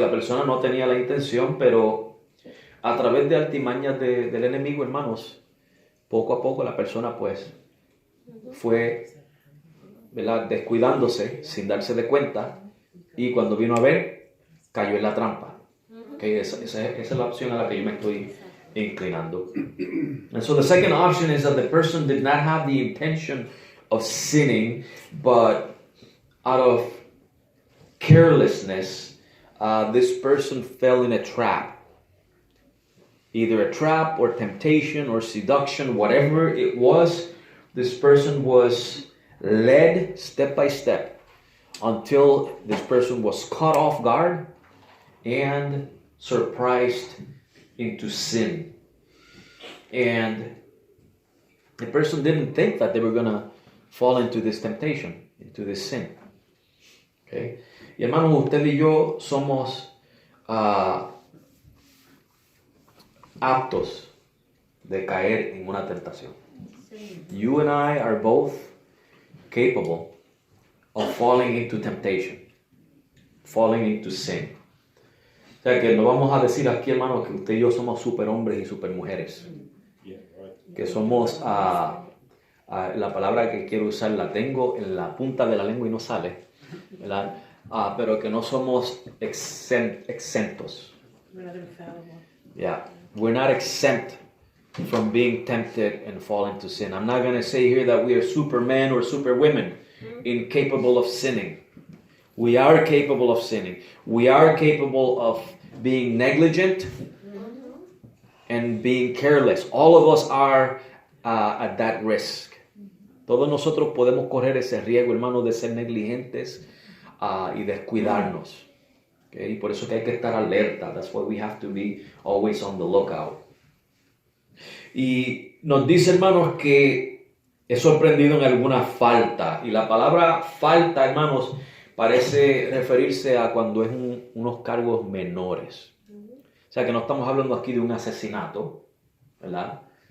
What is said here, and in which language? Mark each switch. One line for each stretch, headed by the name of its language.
Spanish: Que la persona no tenía la intención, pero a través de artimañas del enemigo, hermanos, poco a poco la persona pues fue, ¿verdad?, descuidándose sin darse de cuenta, y cuando vino a ver, cayó en la trampa. Okay, esa es la opción a la que yo me estoy inclinando.
English: And so the second option is that the person did not have the intention of sinning, but out of carelessness, this person fell in a trap. Either a trap or temptation or seduction, whatever it was, this person was led step by step until this person was caught off guard and surprised into sin. And the person didn't think that they were going to fall into this temptation, into this sin. Okay?
Spanish: Y hermanos, usted y yo somos aptos de caer en una tentación.
English: You and I are both capable of falling into temptation, falling into sin.
Spanish: O sea que no vamos a decir aquí, hermanos, que usted y yo somos superhombres y supermujeres. Que somos, la palabra que quiero usar la tengo en la punta de la lengua y no sale, ¿verdad? Pero que no somos exentos.
English: Yeah, we're not exempt from being tempted and fall into sin. I'm not going to say here that we are supermen or superwomen, incapable of sinning. We are capable of sinning. We are capable of being negligent and being careless. All of us are at that risk.
Spanish: Todos nosotros podemos correr ese riesgo, hermano, de ser negligentes y descuidarnos. Okay? Por eso que hay que estar alerta.
English: That's why we have to be always on the lookout.
Spanish: Y nos dice, hermanos, que es sorprendido en alguna falta. Y la palabra falta, hermanos, parece referirse a cuando es unos cargos menores. O sea, que no estamos hablando aquí de un asesinato, ¿verdad?